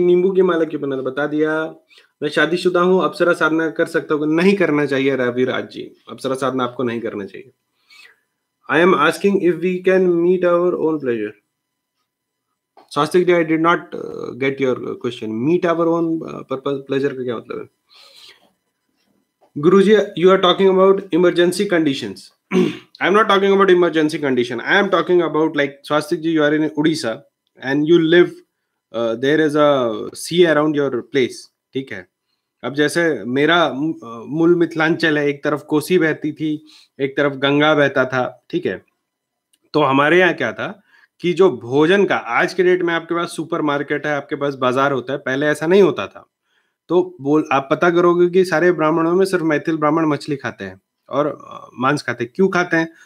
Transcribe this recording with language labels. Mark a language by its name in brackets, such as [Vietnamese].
[Hindi] नींबू की माला क्यों बनाना बता दिया। मैं शादीशुदा हूँ, अप्सरा साधना कर सकता हूँ? नहीं करना चाहिए रविराज जी, अप्सरा साधना आपको नहीं करना चाहिए। [English] I am asking if we can meet our own pleasure. Swastik ji, I did not get your question. Meet our own purpose, pleasure [Hindi] का क्या मतलब है? [English] Guruji, you are talking about emergency conditions. I am not talking about emergency condition. I am talking about, like, Swastik ji, you are in Odisha and you live, there is a sea around your place. [Hindi] ठीक है। अब जैसे मेरा मूल मिथिलांचल है, एक तरफ कोसी बहती थी, एक तरफ गंगा बहता था। ठीक है, तो हमारे यहाँ क्या था कि जो भोजन का, आज के डेट में आपके पास सुपर मार्केट है, आपके पास बाजार होता है, पहले ऐसा नहीं होता था। तो बोल आप पता करोगे कि सारे ब्राह्मणों में सिर्फ मैथिल ब्राह्मण मछली खाते हैं और मांस खाते हैं। क्यों खाते हैं?